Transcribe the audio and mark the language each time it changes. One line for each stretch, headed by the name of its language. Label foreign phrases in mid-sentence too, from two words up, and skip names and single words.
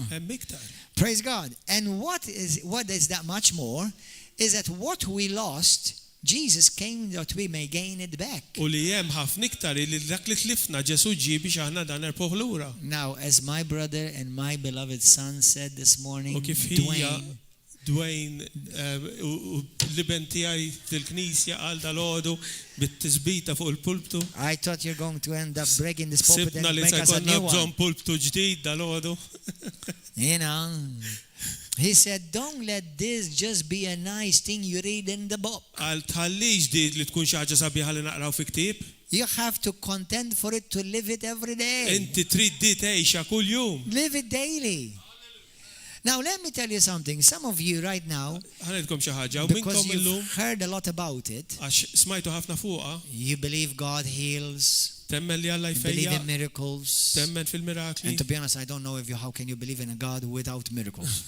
English: Praise God. And what is that much more? Is that what we lost, Jesus came that we may gain it back. Now, as my brother and my beloved son said this morning,
Maltese: Dwayne liben tiegħi fil-Knisja għal dal-għodu bit-tisbita fuq il-pulptu.
English: I thought you're going to end up breaking this pulpit and make us a new one.
Maltese: Pulptu ġdid dal-għodu.
English: He said, don't let this just be a nice thing you read in the book.
Maltese: Għal tħallix di li tkun xi ħaġa sabiħa li naqraw fi ktieb.
English: You have to contend for it to live it every day.
Maltese: Inti trid di tgħixha kull jum.
English: Live it daily. Now let me tell you something. Some of you right now, because you've heard a lot about it, you believe God heals, you believe in miracles, and to be honest, I don't know how can you believe in a God without miracles.